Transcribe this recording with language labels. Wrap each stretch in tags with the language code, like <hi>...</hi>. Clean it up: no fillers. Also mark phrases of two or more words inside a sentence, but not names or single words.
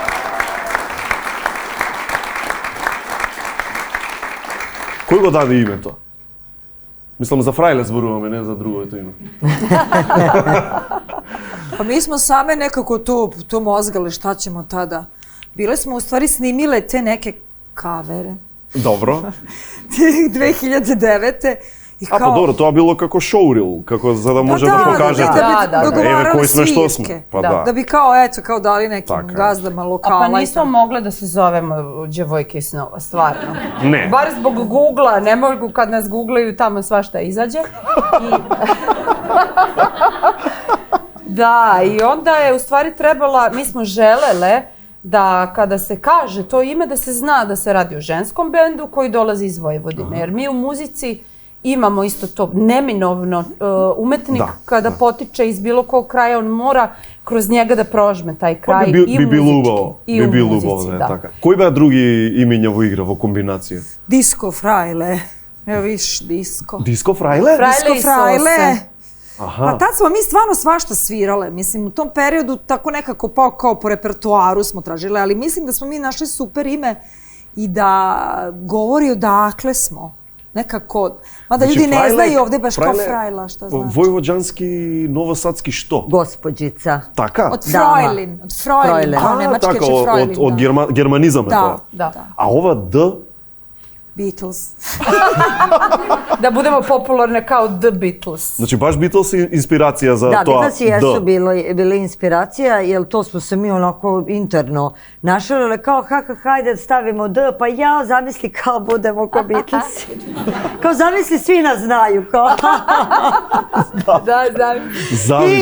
<mk>Кој го даде името? Мислам за Фрајле зборуваме, не за другото име.</mk> <sr>Pa mi smo same nekako to mozgale, šta ćemo tada. Bile smo u stvari snimile te neke kavere.</sr> <mk>Добро.</mk> <sr>2009. I</sr> <mk>А, па добро, тоа било како шоурил, како за да може да покажете.</mk> <sr>Da bi dogovarali</sr> <mk>Еве кои сме што сме.</mk> <sr>svirke.</sr> <mk>Па да.</mk> <sr>Da bi kao dali nekim</sr> <mk>Така е.</mk> <sr>gazdama A lokala. pa i nismo tako. mogle da se zovemo Đevojke iz snova, stvarno.</sr> <mk>Не.</mk> <sr>Bar zbog Google-a, ne mogu kad nas googlaju tamo svašta izađe. Da, i onda je u stvari trebala, mi smo želele da kada se kaže to ime da se zna da se radi o ženskom bendu koji dolazi iz Vojvodine. Jer mi u muzici imamo isto to neminovno. Umetnik Da, kada potiče iz bilo kog kraja, on mora kroz njega da prožme taj kraj</sr> <mk>Па</mk> <sr>i</sr> <mk>би било</mk> <sr>muzički,</sr> <mk>убаво.</mk> <sr>i</sr> <mk>Би</mk> <sr>u</sr> <mk>било</mk> <sr>muzici,</sr> <mk>убаво, да е</mk> <sr>da.</sr> <mk>така. Кои беа други имиња во игра во комбинација?</mk> <sr>Disco Frajle. Evo viš, disco.</sr> <mk>Диско Фрајле?</mk> <sr>Frajle Disco i Frajle. Sose.</sr> <mk>Аха.</mk> <sr>Pa tad smo mi stvarno svašta svirale. Mislim, u tom periodu tako nekako kao po repertoaru smo tražile, ali mislim da smo mi našli super ime i da govori odakle smo. Nekako, mada ljudi ne znaju ovde baš kao Frajla, šta znači.</sr> <mk>Војвоđanski, новосадski што?</mk> <sr>Gospođica.</sr> <mk>Така?</mk> <sr>Od Frojlin, kao nemačke</sr> <mk>така,</mk> <sr>će Frojlin.</sr> <mk>од германизам е тоа.</mk> <sr>Da.</sr> <mk>А ова Д?</mk> <sr>Beatles. Da budemo popularne kao The Beatles.</sr> <mk>Значи баш Beatles е инспирација за</mk> <sr>Da,</sr> <mk>тоа</mk> <sr>Beatlesi jesu</sr> <mk>Д.</mk> <sr>bili inspiracija, jer to smo se mi onako interno našalile kao hajde stavimo D, pa ja zamisli kao budemo kao Beatlesi. Kao zamisli svi nas znaju, kao Da, i</sr> <mk>Завис.</mk>